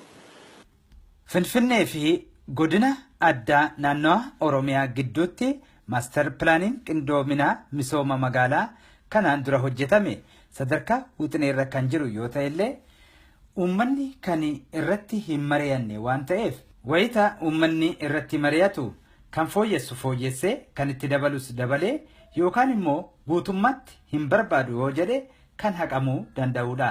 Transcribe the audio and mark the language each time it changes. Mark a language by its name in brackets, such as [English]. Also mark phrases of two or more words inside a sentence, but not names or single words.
[Oromo] Finfinnee fi godina addaa naannawa Oromiyaa giddootee [English] master planin [Oromo] qindoomina misooma magaalaa kanaan dura hojjetame sadarkaa wuxineerra kan jiru yoo ta'ellee uummanni kan irratti hin mari'anne waan ta'eef wayita uummanni irratti mari'atu kan fooyyessu fooyyessee kan itti dabalus dabalee yookaan immoo guutummaatti hin barbaadu yoo jedhe kan haqamuu danda'udha.